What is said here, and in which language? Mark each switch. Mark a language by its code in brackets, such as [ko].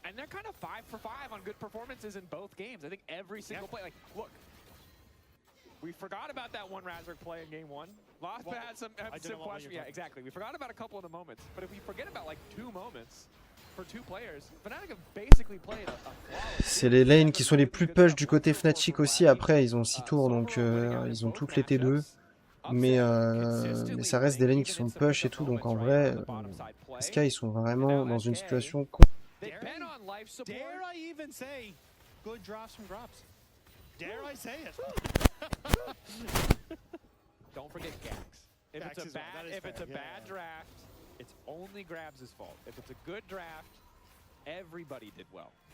[en] And they're kind of 5 for 5 on good performances in both games. I think every single play, like, look, we forgot about that one Razork play in game 1. Lost had some question. Yeah, exactly. We forgot about a couple of the moments. But if we forget about like 2 moments for 2 players, Fnatic have basically played a flawless. [fr] C'est les lanes qui sont les plus push du côté Fnatic aussi. Après, ils ont 6 tours, donc ils ont toutes les T2. Mais ça reste des lanes qui sont push et tout, donc en vrai, SK ils sont vraiment dans une situation [en] Dare I even say good drafts from Grabs? Dare I say it? Don't forget Gax. If Gax it's a is bad draft, it's only Grabs' fault. If it's a good draft, everybody did well.